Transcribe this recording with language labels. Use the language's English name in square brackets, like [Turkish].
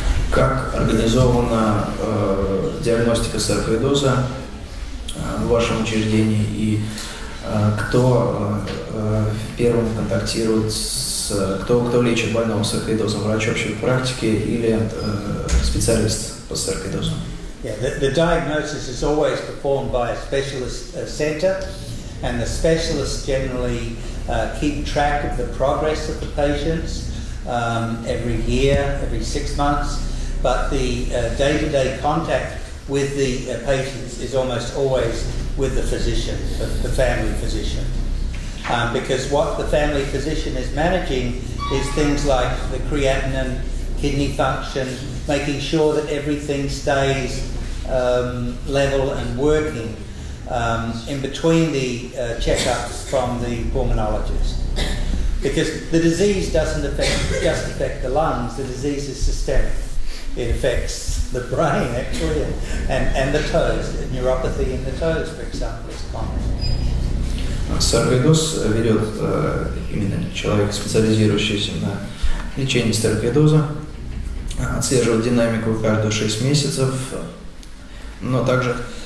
[Russian] Как организована диагностика саркоидоза в вашем учреждении и кто первым контактирует кто лечит больного саркоидозом, врач общей практики или специалист по саркоидозу? [English] Yeah, the diagnosis is always performed by a specialist centre, and the specialists generally keep track of the progress of the patients every year, every 6 months, but the day-to-day contact with the patients is almost always with the physician, the family physician. Because what the family physician is managing is things like the creatinine, kidney function, making sure that everything stays level and working in between the checkups from the pulmonologist. Because the disease doesn't just affect the lungs, the disease is systemic. It affects the brain actually and the toes. Neuropathy in the toes, for example, is common. [Russian] Саркоидоз ведет именно человек, специализирующийся на лечении саркоидоза, отслеживает динамику каждые 6 месяцев, но также